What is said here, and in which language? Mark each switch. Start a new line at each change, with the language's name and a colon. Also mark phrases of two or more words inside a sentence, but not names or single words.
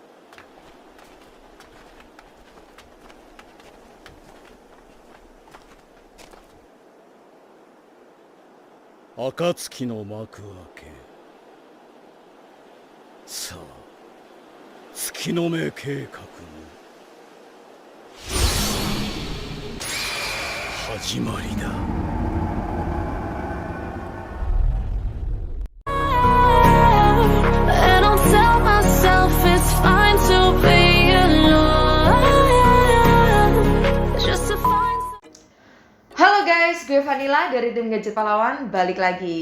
Japanese: 暁の幕開け。さあ、月の目計画の始まりだ。
Indonesian: Halo guys, gue Vanilla dari tim Gadget Pahlawan, balik lagi.